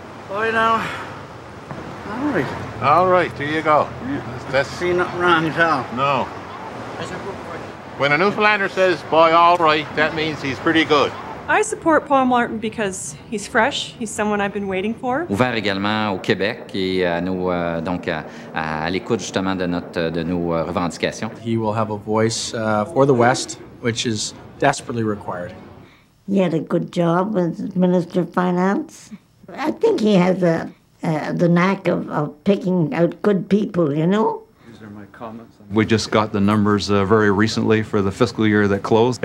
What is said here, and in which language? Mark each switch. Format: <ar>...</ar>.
<en>I know. All right. All right, there you go. Yeah. That's See nothing wrong at all. no. When a Newfoundlander says, boy, all right, that means he's pretty good. I support Paul Martin because he's fresh. He's someone I've been waiting for.</en> <fr>Ouvert également au Québec et à nos, donc à l'écoute justement de nos revendications.</fr> <en>He will have a voice for the West, which is desperately required. He had a good job as Minister of Finance. I think he has the knack of picking out good people, you know? These are my comments. We just got the numbers very recently for the fiscal year that closed.</en>